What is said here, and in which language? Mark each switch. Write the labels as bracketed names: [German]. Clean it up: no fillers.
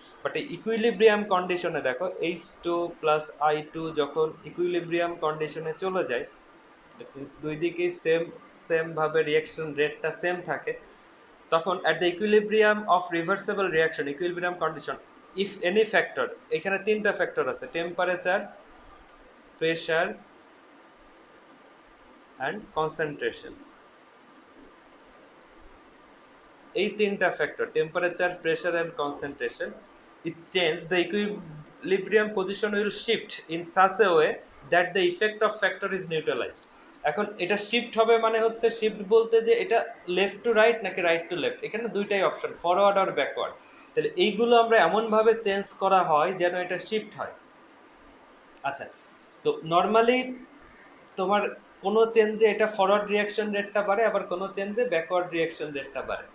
[Bangla] But এই equilibrium কন্ডিশনে দেখো H2 প্লাস I2 যখন ইকুইলিব্রিয়াম কন্ডিশনে চলে যায়, দুই দিকেই সেম ভাবে রিয়াকশন রেটটা সেম থাকে, তখন [English] at the equilibrium of reversible reaction, equilibrium condition, if any factor, [Bangla] এখানে তিনটা ফ্যাক্টর আছে, টেম্পারেচার, প্রেশার অ্যান্ড কনসেন্ট্রেশন। এই তিনটা factor, [English] Temperature, pressure and concentration, it change the equilibrium position will shift in such a way that the effect of factor is neutralized. [Bangla] এখন এটা shift হবে মানে হচ্ছে, শিফট বলতে যে এটা লেফট টু রাইট নাকি রাইট টু লেফট, এখানে দুইটাই অপশন, ফরওয়ার্ড আর ব্যাকওয়ার্ড। তাহলে এইগুলো আমরা এমনভাবে চেঞ্জ করা হয় যেন এটা শিফট হয়। আচ্ছা, তো নর্মালি তোমার কোনো চেঞ্জে এটা ফরওয়ার্ড রিয়াকশন রেটটা বাড়ে, আবার কোনো চেঞ্জে ব্যাকওয়ার্ড রিয়াকশন রেটটা বাড়ে।